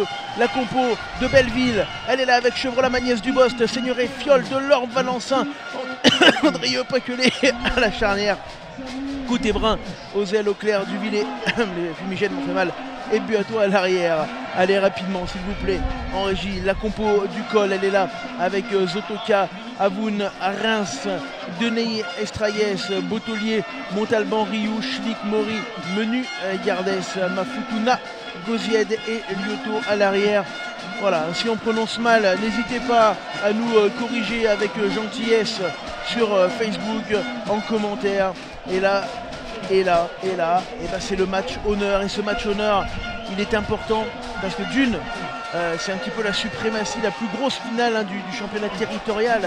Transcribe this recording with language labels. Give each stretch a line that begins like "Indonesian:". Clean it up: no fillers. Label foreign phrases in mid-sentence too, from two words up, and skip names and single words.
French: La compo de Belleville, elle est là avec Chevrolet Magnès Dubost, Seigneuré Fiol, Delorme, Valençin, Andrieux Paquelet à la charnière. Couté-Brun, Ozel, Auclair, Duvillé, les fumigènes m'ont fait mal, et Buato à l'arrière. Allez rapidement s'il vous plaît, en régie, la compo du col, elle est là avec Zotoka, Avoun, Reims, Deney, Estraillès, Botolier, Montalban, Rioux, Schlick, Mori, Menu, Gardès, Mafutuna, Gozied et Lyoto à l'arrière. Voilà, si on prononce mal, n'hésitez pas à nous corriger avec gentillesse sur Facebook, en commentaire. Et là, et ben c'est le match honneur. Et ce match honneur, il est important parce que d'une, c'est un petit peu la suprématie, la plus grosse finale du championnat territorial.